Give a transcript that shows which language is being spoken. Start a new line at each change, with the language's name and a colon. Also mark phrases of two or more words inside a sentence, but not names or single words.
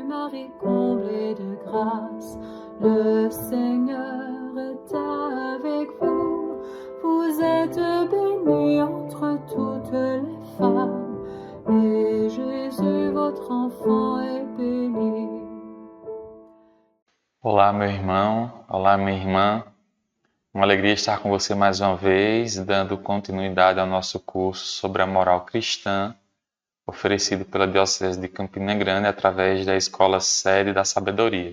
French: Marie, comblée de grâce, le Seigneur est avec vous. Vous êtes bénie entre toutes les femmes, et Jésus, votre enfant, est béni.
Portuguese: Olá, meu irmão. Olá, minha irmã. Uma alegria estar com você mais uma vez, dando continuidade ao nosso curso sobre a moral cristã, oferecido pela Diocese de Campina Grande através da Escola Sede da Sabedoria.